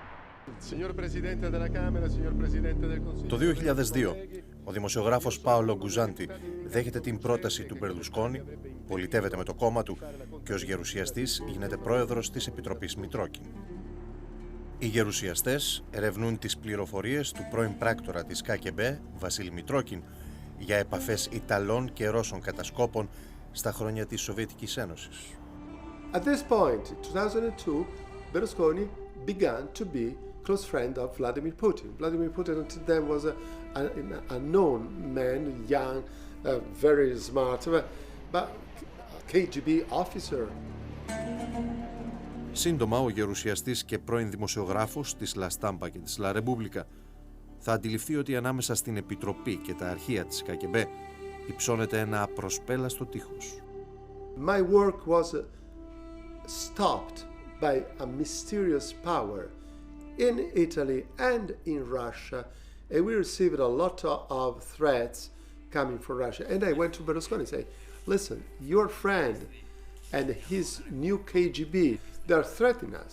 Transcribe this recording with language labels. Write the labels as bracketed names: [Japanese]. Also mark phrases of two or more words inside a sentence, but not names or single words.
[Greek] Το 2002, ο δημοσιογράφος Πάολο Γκοζάντι δέχεται την πρόταση του Μπερλουσκόνι, πολιτεύεται με το κόμμα του και ως γερουσιαστής γίνεται πρόεδρος της Επιτροπής Μητρόκιν. Οι γερουσιαστές ερευνούν τις πληροφορίες του πρώην πράκτορα της ΚΑΚΕΜΠΕ, Βασίλη Μητρόκιν, για επαφές Ιταλών και Ρώσων κατασκόπων στα χρόνια της Σοβιετικής Ένωσης. [English] At this point, in 2002, Berlusconi began to be close friend of Vladimir Putin. Vladimir Putin until then was a known man, young, very smart, but KGB officer. [Greek] Σύντομα, ο γερουσιαστής και πρώην δημοσιογράφος της La Stampa και της La Repubblica θα αντιληφθεί ότι ανάμεσα στην Επιτροπή και τα αρχεία της ΚΑΚΕΜΠΕ υψώνεται ένα απροσπέλαστο τείχος. [English] My work was stopped by a mysterious power in Italy and in Russia, and we received a lot of threats coming from Russia. And I went to Berlusconi and said, listen, your friend and his new KGB, they are threatening us.